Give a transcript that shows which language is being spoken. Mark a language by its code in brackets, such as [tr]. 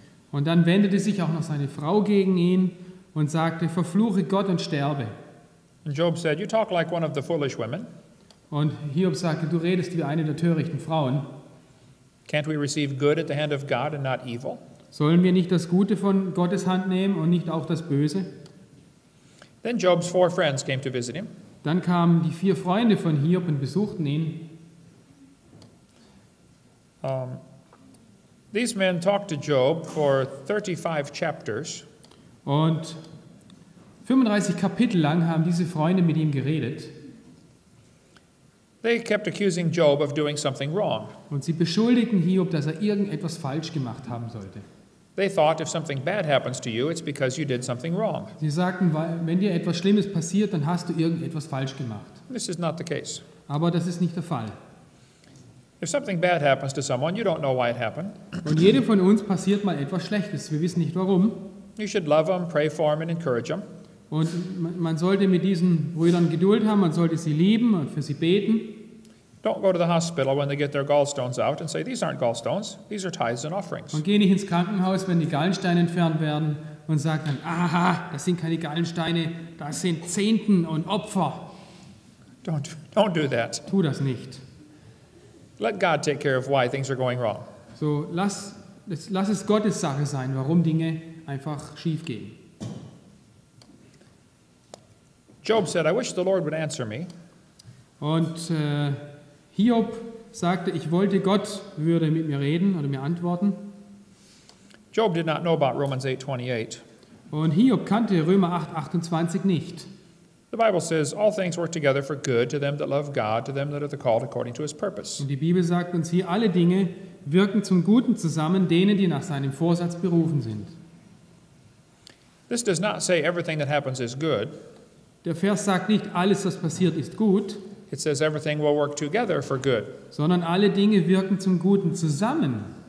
[de] Und dann wendete sich auch noch seine Frau gegen ihn und sagte, verfluche Gott und sterbe. [en] And Job said, you talk like one of the foolish women. [de] Und Hiob sagte, du redest wie eine der törichten Frauen. [en] Can't we receive good at the hand of God and not evil? [de] Sollen wir nicht das Gute von Gottes Hand nehmen und nicht auch das Böse? [en] Then Job's 4 friends came to visit him. [de] Dann kamen die 4 Freunde von Hiob und besuchten ihn. [en] These men talked to Job for 35 chapters. [de] Und 35 Kapitel lang haben diese Freunde mit ihm geredet. [en] They kept accusing Job of doing something wrong. [de] Und sie beschuldigten Hiob, dass er irgendetwas falsch gemacht haben sollte. [en] They thought if something bad happens to you, it's because you did something wrong. [de] Sie sagten, wenn dir etwas Schlimmes passiert, dann hast du irgendetwas falsch gemacht. [en] This is not the case. [de] Aber das ist nicht der Fall. [en] If something bad happens to someone, you don't know why it happened. [de] Und jedem von uns passiert mal etwas Schlechtes. Wir wissen nicht warum. [en] You should love them, pray for them, and encourage them. [de] Und man sollte mit diesen Brüdern Geduld haben, man sollte sie lieben und für sie beten. [en] Don't go to the hospital when they get their gallstones out and say, these aren't gallstones, these are tithes and offerings. [de] Und geh nicht ins Krankenhaus, wenn die Gallensteine entfernt werden und sag dann, aha, das sind keine Gallensteine, das sind Zehnten und Opfer. [en] Don't do that. [de] Tu das nicht. [en] Let God take care of why things are going wrong. [de] So, lass es Gottes Sache sein, warum Dinge einfach schief gehen. [en] Job said, I wish the Lord would answer me. [de] Und Hiob sagte, ich wollte, Gott würde mit mir reden oder mir antworten. [en] Job did not know about Romans 8:28. [de] Und Hiob kannte Römer 8:28 nicht. [en] The Bible says, all things work together for good to them that love God, to them that are the called according to his purpose. [de] Und die Bibel sagt uns hier, alle Dinge wirken zum Guten zusammen, denen, die nach seinem Vorsatz berufen sind. [en] This does not say everything that happens is good. [de] Der Vers sagt nicht, alles, was passiert, ist gut. [en] It says everything will work together for good. [de] sondern alle Dinge wirken zum Guten zusammen.